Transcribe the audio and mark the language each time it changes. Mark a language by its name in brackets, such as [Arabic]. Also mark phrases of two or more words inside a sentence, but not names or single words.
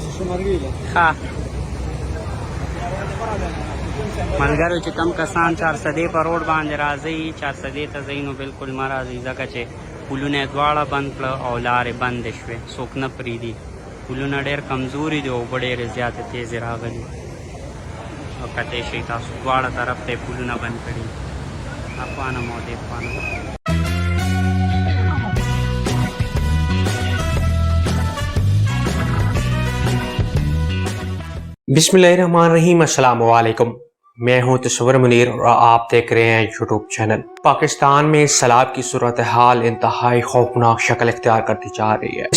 [Pashto] ها ملګرو چې کم کسان 400 په روډ باندې راځي 400 ته ځئ نو بالکل مه راځئ ځکه چې پلونه یې دواړه بند کړه او لارې بندې شوې څوک نه پرېږدي پلونه ډېر کمزوري دي اوبه ډېرې زیاتې تیزې راغلي او کتی شئ تاسو دواړه طرف ته یې پلونه بند کړي افغانم او دې خوانم [Arabic] بسم اللہ الرحمن الرحیم، السلام علیکم۔ [Urdu] میں ہوں تصور منیر اور آپ دیکھ رہے ہیں یوٹیوب چینل۔ پاکستان میں سیلاب کی صورتحال انتہائی خوفناک شکل اختیار کرتی جا رہی ہے۔